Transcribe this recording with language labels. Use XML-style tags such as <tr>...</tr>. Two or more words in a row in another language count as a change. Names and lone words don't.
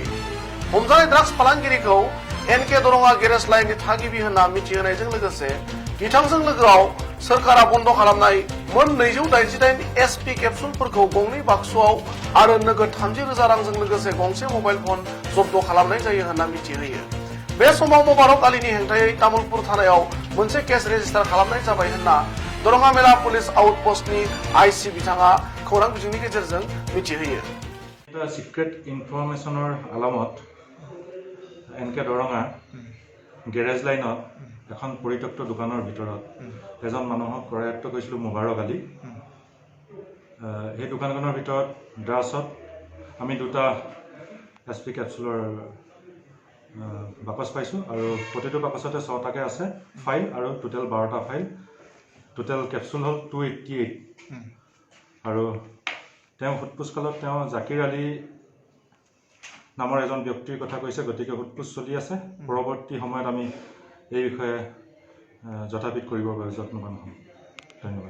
<brx>हमजानाय ड्राग्स फालांगिरिखौ एनके दरंगा गेरेज लाइननि थागिबि होनना मिथिहोनायजों लोगोसे बिथांजों लोगोआव सोरखारा बन्द खालामनाय मोन 288 एसपि केप्सुलफोरखौ गंनै बाक्सुआव आरो नोगोद 30,000 रांजों लोगोसे गंसे मबाइल फन जब्द खालामनाय जायो होनना मिथिहोयो बे समाव मुबारक आलीनि हेंथायै तामुलपुर थानायाव मोनसे केस रेजिस्टार खालामनाय जाबाय होनना दरंगा मेला पुलिस आउटपोस्टनि आईसी बिथाङा खौरां बिजोंनि गेजेरजों मिथिहोयो</brx> <as>এটা</as> <en>secret information</en> <as>আলামত এনকে দৰঙা গেৰেজ লাইনত এখন পৰিত্যক্ত দোকানৰ ভিতৰত এজন মানুহক কৰায়ত্ব কৰিছিল মুবাৰক আলী এই দোকানখনৰ ভিতৰত ড্ৰাগছত আমি দুটা এসপি কেপচুলৰ বাকচ পাইছো আৰু প্ৰতিটো বাকচতে 6টাকে আছে ফাইল আৰু টোটাল 12টা ফাইল টোটাল কেপচুল হল 288 আৰু তেওঁ ফুটপুছকালত তেওঁ জাকিৰ আলী নামৰ এজন ব্যক্তিৰ কথা কৈছে গতিকে ফুটপুছ চলি আছে পৰৱৰ্তী সময়ত আমি এই বিষয়ে যথাবিধ কৰিবৰ বাবে যত্নবান হ'ম ধন্যবাদ</as>